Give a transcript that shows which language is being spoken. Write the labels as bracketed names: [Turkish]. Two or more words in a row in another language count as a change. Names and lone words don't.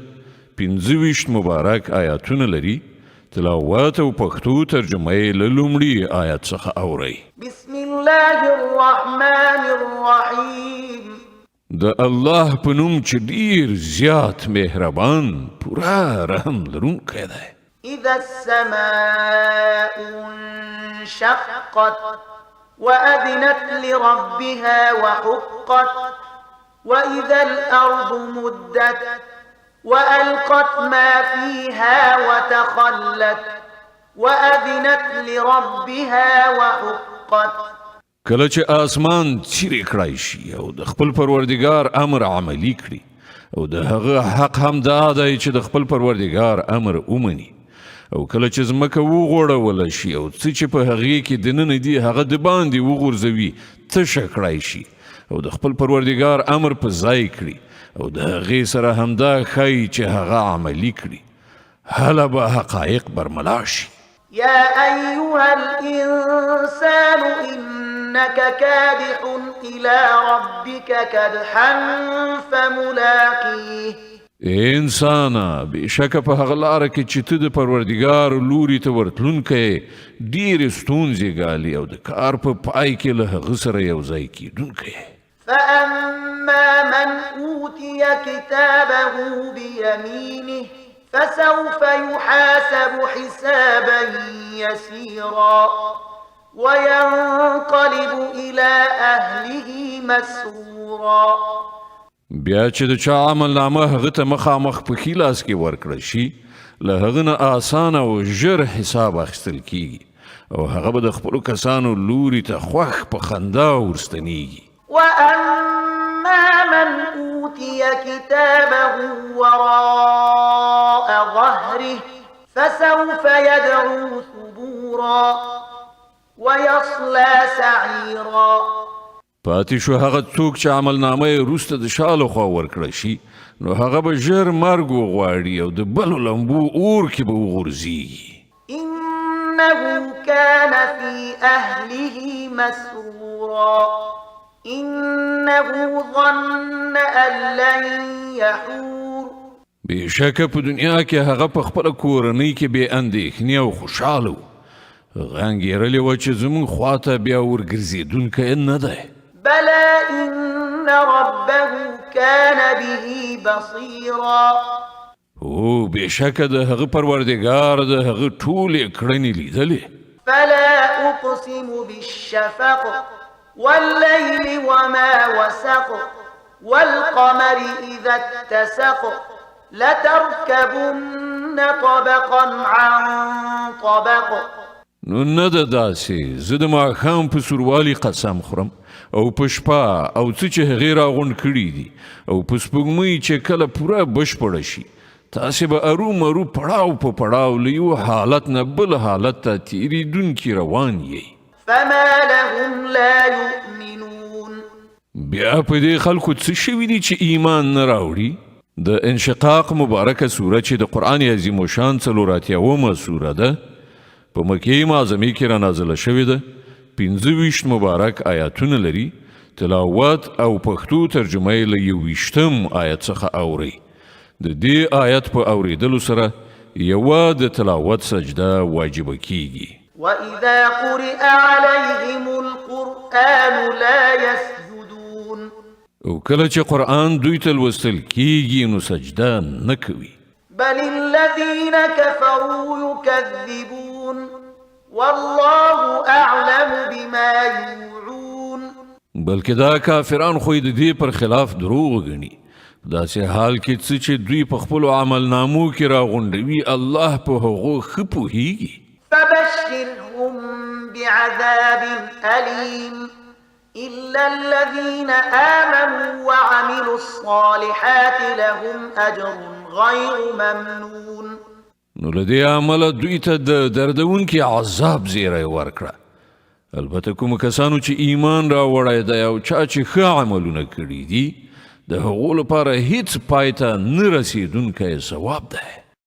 [Pashto] 25 مبارک آیاتونه لري. تلاوت او پښتو ترجمه یې له لومړي آیات څخه اورئ. [Arabic] بسم الله الرحمن الرحیم. [Pashto] د الله په نوم چې ډیر زیات مهربان پورا رحم لرونکی دی. [Arabic] اذا السماء انشقت وأذنت لربها وحقت وإذا الأرض مدت وألقت ما فيها وتخلت وأذنت لربها وحقت. [Pashto] کله چې آسمان څیرې کړای شي او د خپل پروردګار امر عملی کړي او د هغه حق هم دا دی چې د خپل پروردګار امر ومني او کله چې ځمکه وغوړوله شي او څه چې په هغې کې دننه دي هغه د باندې وغورځوي تشه کړای شي او د خپل پروردګار امر په ځای کړي او د هغې سره همدا ښایي چې هغه عملي کړي هله به حقایق برملا شي. [Arabic] يا أيها الإنسان إنك كادح إلى ربك كدحا فملاقيه. [Pashto] انسانا بشکه په هغه لاره کې چې ته د پروردګار لوري ته ورتلونکی ډېرې ستونزې ګالي او د کار په پای کې له هغه سره یو ځای کیدونکی. [Arabic] فأما من أوتي كتابه بيمينه فسوف يحاسب حسابا يسيرا وينقلب إلى أهله مسرورا. [Pashto] بیا چې د چا عمل نامه هغه ته مخامخ په ښي لاس کې ورکړل شي له هغه نه اسانه او ژر حساب اخیستل کیږي او هغه به د خپلو کسانو لوري ته خوښ په خندا ورستنیږي. [Arabic] وأما من أوتي كتابه وراء ظهره فسوف يدعو ثبورا ويصلى سعيرا. [Pashto] پاتې شو هغه څوک چې عمل نامه یې وروسته د شا لخوا ورکړی شي نو هغه به ژر مرګ وغواړي او د بلو لمبو اور کې به وغورځېږي. [Arabic] إنه كان في أهله مسرورا إنه ظن أن لن يحور. [Pashto] بېشکه په دنیا کې هغه په خپله کورنۍ کې بې اندېښنې او خوشحاله و. هغه انګېرلې وه چې زموږ خواته بیا ورګرځېدونکی نه دی. [Arabic] بلى إن ربه كان به بصيرا. [Pashto] او بېشکه د هغه پروردګار د هغه ټولې کړنې لیدلې. [Arabic] فلا أقسم بالشفق والليل وما وسق والقمر إذا اتسق لتركبن طبقا عن طبق. [Pashto] نو نه ده داسې زه د ماښام په سوروالي قسم خورم او په شپه او څه چې هغې راغونډ کړي دي او په سپوږمۍ چې کله پوره بشپړه شي تاسې به ارومرو پړاو په پړاو له یو حالت نه بل حالت ته تېرېدونکي روان یئ. [Arabic] فما لهم لا يؤمنون. [Pashto] بیا په دې خلکو څه شوي دي چې ایمان نه راوړي؟ د انشقاق مبارکه سوره چې د قرآن عظیم شان 84 سوره ده په مکې معظمې کې را نازله شوې ده. 25 مبارک آیاتونه لري. تلاوت او پښتو ترجمه یې له 21 آیت څخه اورئ. د دې آیت په اورېدلو سره یوه د تلاوت سجده واجبه کیږي. [Arabic] وإذا قرئ عليهم القرآن لا يسجدون. [Pashto] او کله چې قرآن دوی ته لوستل کیږي نو سجده نه کوي. [Arabic] بل الذين كفروا يكذبون والله أعلم بما يوعون. [Pashto] بلکې دا کافران خو د دې پر خلاف دروغ ګڼي. داسې حال کې څه چې دوی په خپلو عملنامو کې راغونډوي الله په هغو ښه پوهیږي. [Arabic] فبشرهم بعذاب أليم إلا الذين آمنوا وعملوا الصالحات لهم أجر غير ممنون. [Pashto] نو له دې عمله دوی ته د دردونکي عذاب زیری ورکړه. البته کوم کسانو چې ایمان راوړی دی او چا چې ښه عملونه کړي دي د هغو لپاره هیڅ پای ته نه رسېدونکی ثواب دی.